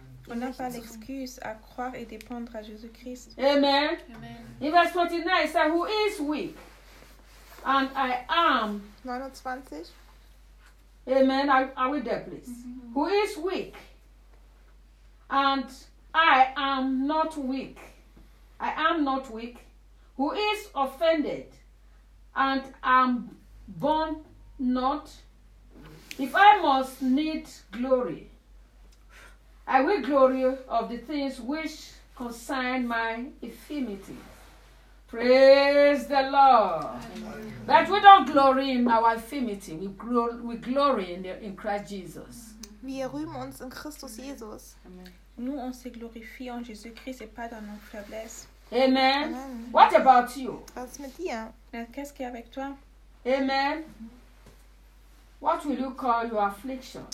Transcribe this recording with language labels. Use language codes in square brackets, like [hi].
[fr] On n'a pas l'excuse à croire et dépendre à Jésus-Christ. [en] Amen. In verse 29, it says, who is weak? And I am. 29. Amen. Are we there, please? Mm-hmm. Who is weak? And I am not weak. I am not weak. Who is offended? And am born not? If I must need glory, I will glory of the things which concern my infirmity. Praise the Lord. Amen. But we don't glory in our infirmity. We glory in Christ Jesus. [de] Wir rühmen uns in Christus Jesus. [en] Amen. [fr] Nous on se glorifie en Jésus Christ et pas dans nos faiblesses. [en] Amen. Amen. What about you? [de] Was mit dir? [fr] Qu'est-ce qu'il y a avec toi? [en] Amen. What will you call your affliction?